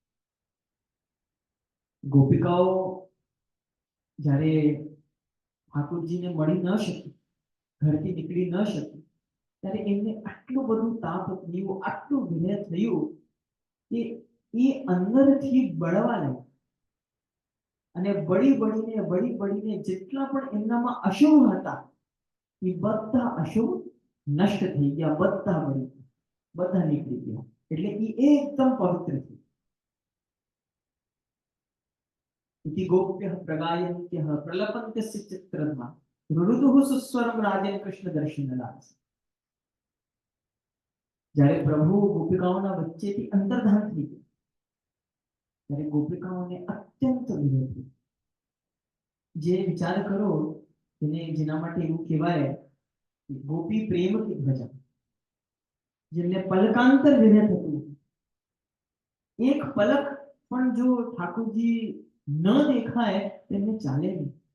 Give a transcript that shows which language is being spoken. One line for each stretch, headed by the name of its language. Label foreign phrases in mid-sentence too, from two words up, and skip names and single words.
Gujarati: ગોપિકાઓ જ્યારે ઠાકોરજીને મળી ન શકી, ઘરથી નીકળી ન શકી, ત્યારે એમને આટલું બધું તાપ થયું, આટલું વિરહ થયું કે એ અંદરથી બળવા લાગ્યા. અને બળી બળીને જેટલા પણ એમનામાં અશુભ હતા એ બધા અશુભ નષ્ટ થઈ ગયા, બધા બળી ગયા, બધા નીકળી ગયા. એટલે એ એકદમ પવિત્ર છે.
Sanskrit: इति गोप्यः प्रगायन्त्यः प्रलपन्त्यस्य चित्रद्मा रुरुदुः सुस्वरं राजन कृष्ण दर्शनलास.
Gujarati: જ્યારે પ્રભુ ગોપિકાઓના વચ્ચેથી અંતર્ધાન થઈ ગયા ત્યારે ગોપિકાઓને અત્યંત વિરહ થયો. જે વિચાર કરો જેના માટે એવું કહેવાય
Hindi: गोपी प्रेम की ध्वजा,
Gujarati: જેમને પલકાંતર વિરહ થતું, એક પલક પણ જો ઠાકોરજી ન દેખાય તેમને ચાલે નહીં.